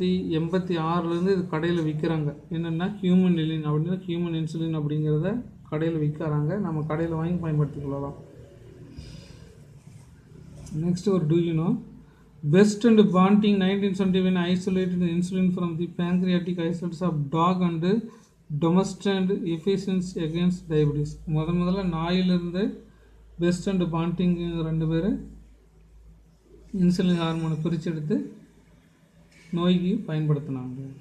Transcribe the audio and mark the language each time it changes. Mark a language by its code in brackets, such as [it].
[ta] 1986 இது கடையில் விற்கிறாங்க. என்னென்னா ஹியூமன் எலின் அப்படின்னா ஹியூமன் இன்சுலின் அப்படிங்கிறத கடையில் விற்கிறாங்க. நம்ம கடையில் வாங்கி பயன்படுத்திக் கொள்ளலாம். [en] Next or do you know? Best and Banting 1971 isolated insulin from the pancreatic isolates of dog and demonstrated efficiency against diabetes. [ta] முதல்ல நாயிலிருந்து பெஸ்ட் அண்ட் பாண்டிங் ரெண்டு பேர் இன்சுலின் ஹார்மோனை பிரித்து எடுத்து நோய்க்கு பயன்படுத்தினாங்க.